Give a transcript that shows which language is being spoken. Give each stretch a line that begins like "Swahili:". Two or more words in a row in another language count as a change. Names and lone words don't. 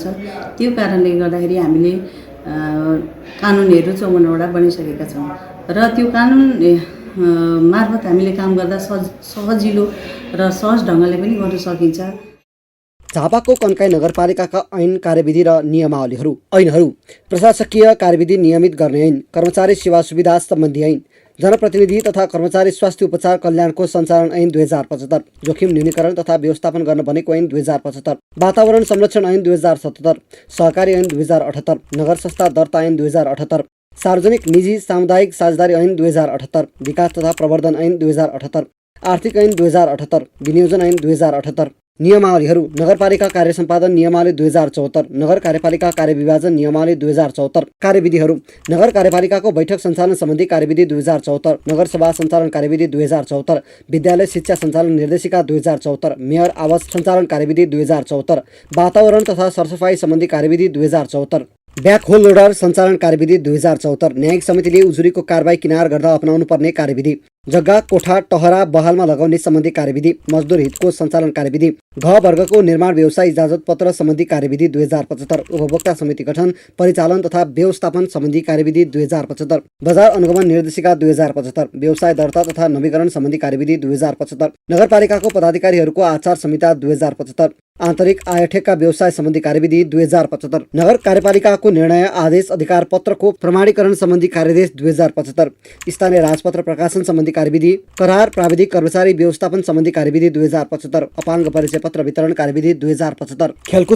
Nepali: त्यो कारणले गर्दाखेरि हामीले कानुनहरू 54 वटा बनिसकेका छौँ र त्यो कानुन मार्फत हामीले काम गर्दा सजिलो र सहज ढङ्गले पनि गर्न सकिन्छ। झापाको कन्काई नगरपालिकाका ऐन कार्यविधि र नियमावलीहरू ऐनहरू प्रशासकीय कार्यविधि नियमित गर्ने ऐन, कर्मचारी सेवा सुविधा सम्बन्धी ऐन, जनप्रतिनिधि तथा कर्मचारी स्वास्थ्य उपचार कल्याणको सञ्चालन ऐन 2075, जोखिम न्यूनीकरण तथा व्यवस्थापन गर्न बनेको ऐन 2075, वातावरण संरक्षण ऐन 2077, सहकारी ऐन 2078, नगर संस्था दर्ता ऐन 2078, सार्वजनिक निजी सामुदायिक साझेदारी ऐन 2078, विकास तथा प्रवर्धन ऐन 2078, आर्थिक ऐन 2078, विनियोजन ऐन 2078। नियमावलीहरू नगरपालिका कार्य सम्पादन नियमावली 2074, नगर कार्यपालिका कार्यविभाजन नियमावली 2074, कार्यविधिहरू नगर कार्यपालिकाको बैठक सञ्चालन सम्बन्धी कार्यविधि 2074, नगरसभा सञ्चालन कार्यविधि 2074, विद्यालय शिक्षा सञ्चालन निर्देशिका 2074, मेयर आवास सञ्चालन कार्यविधि 2074, वातावरण तथा सरसफाई सम्बन्धी कार्यविधि 2074, ब्याकहोल लोडर सञ्चालन कार्यविधि 2074, न्यायिक समितिले उजुरीको कारबाही किनार गर्दा अपनाउनु पर्ने कार्यविधि, जग्गा कोठा टहरा बहालमा लगाउने सम्बन्धी कार्यविधि, मजदुर हितको सञ्चालन कार्यविधि, घ वर्गको निर्माण व्यवसाय इजाजत पत्र सम्बन्धी कार्यविधि 2075, उपभोक्ता समिति गठन परिचालन तथा व्यवस्थापन सम्बन्धी कार्यविधि 2075, बजार अनुगमन निर्देशिका 2075, व्यवसाय दर्ता तथा नवीकरण सम्बन्धी कार्यविधि 2075, नगरपालिकाको पदाधिकारीहरूको आचार संहिता 2075, आन्तरिक आयठेक्का व्यवसाय सम्बन्धी कार्यविधि 2075, नगर कार्यपालिकाको निर्णय आदेश अधिकार पत्रको प्रमाणीकरण सम्बन्धी कार्यादेश 2075, स्थानीय राजपत्र प्रकाशन सम्बन्धी कार्यविधि, करार प्राविधिक कर्मचारी व्यवस्थापन सम्बन्धी कार्यविधि 2075, अपाङ्ग परिचय पत्र वितरण कार्यविधि 2075, खेलकुद